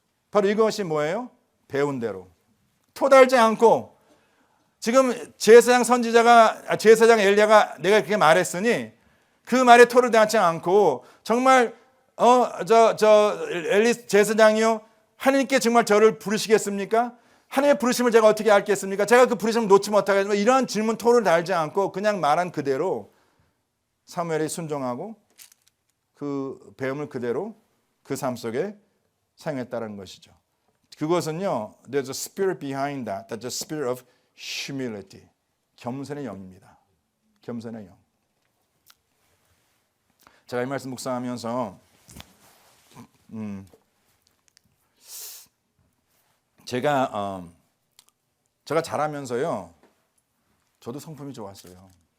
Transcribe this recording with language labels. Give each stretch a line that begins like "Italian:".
Korean: 바로 이것이 뭐예요? 배운 대로. 토달지 않고 지금 제사장 제사장 엘리야가 내가 그렇게 말했으니 그 말에 토를 달지 않고 정말 엘리 제사장이요 하나님께 정말 저를 부르시겠습니까? 하나님의 부르심을 제가 어떻게 알겠습니까? 제가 그 부르심을 놓지 못하겠지만 이러한 질문 토를 달지 않고 그냥 말한 그대로 사무엘이 순종하고 그 배움을 그대로 그 삶 속에 사용했다는 것이죠. 그것은요,
English: there's a spirit behind that. That's a spirit of humility.
Korean: 겸손의 영입니다. 겸손의 영. 제가 이 말씀 묵상하면서 제가 자라면서요, 저도 성품이 좋았어요.